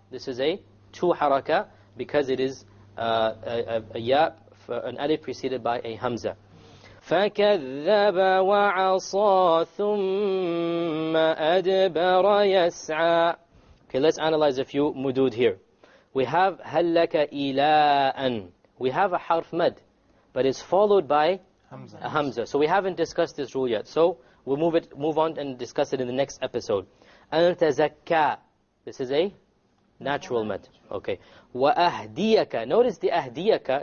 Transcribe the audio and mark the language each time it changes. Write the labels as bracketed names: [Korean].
[English] This is a two haraka because it is a ya, an alif preceded by a hamza. [Arabic] فَكَذَّبَ وَعَصَى ثُمَّ أَدْبَرَ يَسْعَى. [English] Okay, let's analyze a few mudud here. We have [Arabic] هَلْ لَكَ إِلَىٰ أَن. [English] We have a harf mad, but it's followed by a hamza. So we haven't discussed this rule yet. So we'll move on and discuss it in the next episode. [Arabic] أَن تَزَكَّى. [English] This is a natural mad. Okay. [Arabic] وَأَهْدِيَكَ. [English] Notice the ahdiyaka.